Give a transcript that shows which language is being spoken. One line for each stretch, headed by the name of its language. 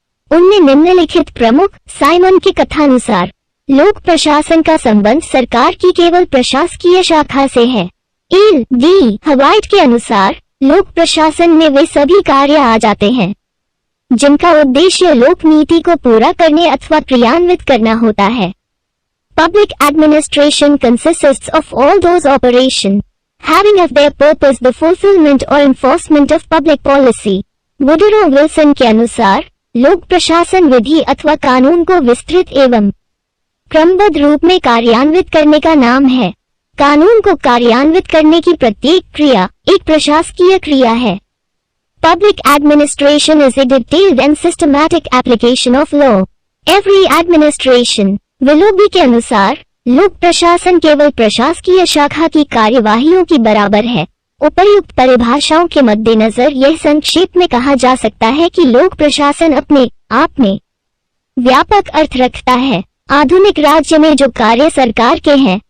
Hindi: उनमें निम्नलिखित प्रमुख साइमन के कथानुसार लोक प्रशासन का संबंध सरकार की केवल प्रशासकीय शाखा से है। एल डी हवाइट के अनुसार लोक प्रशासन में वे सभी कार्य आ जाते हैं जिनका उद्देश्य लोक नीति को पूरा करने अथवा क्रियान्वित करना होता है।
English: Public administration consists of all those operations having as their purpose the fulfillment or enforcement of public policy।
Hindi: Woodrow Wilson के अनुसार लोक प्रशासन विधि अथवा कानून को विस्तृत एवं क्रमबद्ध रूप में कार्यान्वित करने का नाम है। कानून को कार्यान्वित करने की प्रत्येक क्रिया एक प्रशासकीय क्रिया है।
English: Public administration is a detailed and systematic application of law। Every administration।
Hindi: Willoughby के अनुसार लोक प्रशासन केवल प्रशासकीय शाखा की कार्यवाहियों की बराबर है। उपर्युक्त परिभाषाओं के मद्देनजर यह संक्षेप में कहा जा सकता है कि लोक प्रशासन अपने आप में व्यापक अर्थ रखता है। आधुनिक राज्य में जो कार्य सरकार के हैं